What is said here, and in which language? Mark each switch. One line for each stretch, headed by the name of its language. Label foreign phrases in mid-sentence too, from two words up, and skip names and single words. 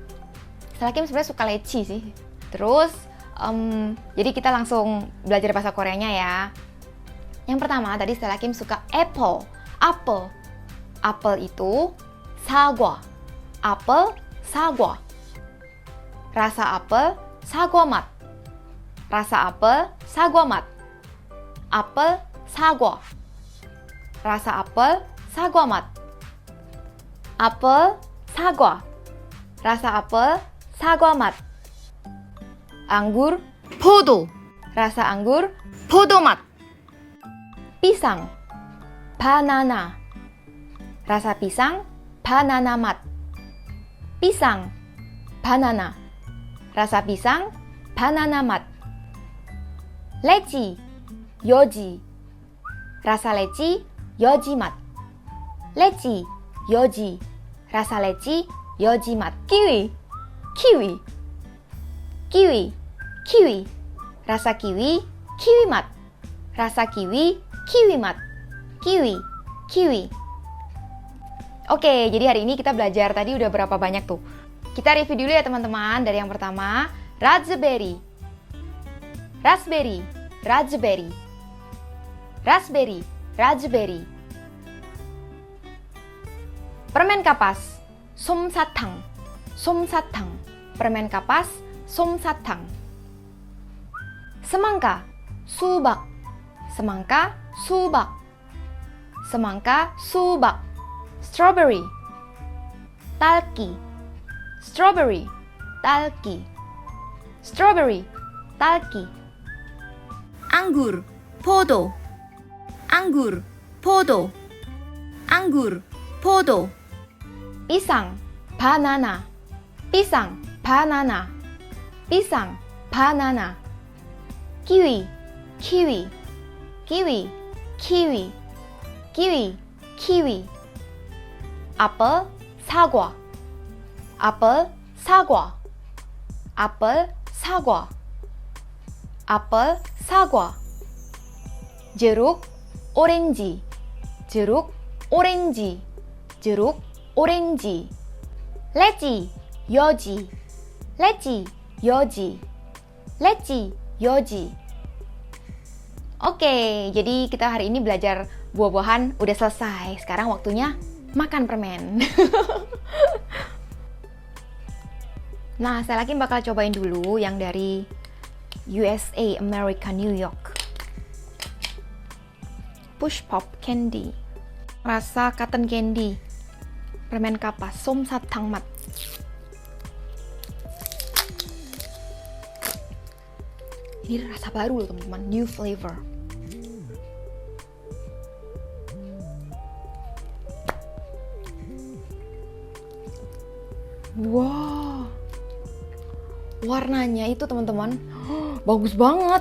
Indonesian: Stella Kim sebenarnya suka leci sih. Terus, jadi kita langsung belajar bahasa Koreanya ya. Yang pertama, tadi Stella Kim suka apple. Apple. Apel itu 사과. Apel, 사과. Rasa apel,
Korean: 사과 맛.
Indonesian: Rasa apel,
Korean: 사과 맛.
Indonesian: Apel, 사과. Rasa apel,
Korean: 사과 맛.
Indonesian: Apel, 사과. Rasa apel,
Korean: 사과 맛.
Indonesian: Anggur, 포도. Rasa anggur,
Korean: 포도 맛.
Indonesian: Pisang, banana. Rasa pisang,
Korean: 바나나 맛.
Indonesian: Pisang, banana. Rasa pisang,
Korean: 바나나 맛.
Indonesian: leci, yoji. Rasa leci,
Korean: 여지 맛.
Indonesian: Leci, yoji. Rasa leci,
Korean: 여지 맛.
Indonesian: Kiwi, kiwi. Kiwi, kiwi. Rasa kiwi,
Korean: 키위 맛.
Indonesian: Rasa kiwi,
Korean: 키위 맛.
Indonesian: Kiwi, kiwi. Oke, jadi hari ini kita belajar tadi udah berapa banyak tuh. Kita review dulu ya teman-teman. Dari yang pertama, raspberry. Raspberry, raspberry. Raspberry, raspberry. Permen kapas,
Korean: 솜사탕. 솜사탕.
Indonesian: Permen kapas,
Korean: 솜사탕.
Indonesian: Semangka, 수박. Semangka, 수박. Semangka, 수박. Strawberry, 딸기. Strawberry, 딸기. Strawberry, 딸기. Anggur, 포도. Anggur, 포도. Anggur, 포도. Pisang, banana. Pisang, banana. Pisang, banana. Kiwi, kiwi. Kiwi, kiwi. Kiwi, kiwi. Apel, 사과. Apel, 사과. Apel, 사과. Apel, 사과. Jeruk, orange. Jeruk, orange. Jeruk, orange. Leci, yoji. Leci, yoji. Leci, yoji. Oke, jadi kita hari ini belajar buah-buahan udah selesai. Sekarang waktunya makan permen. Nah, saya lagi bakal cobain dulu yang dari USA, America, New York. Push Pop Candy. Rasa
English: cotton candy.
Indonesian: Permen kapas,
Korean: 솜사탕 맛.
Indonesian: Ini rasa baru loh teman-teman,
English: new flavor.
Indonesian: Wow, warnanya itu teman-teman, bagus banget.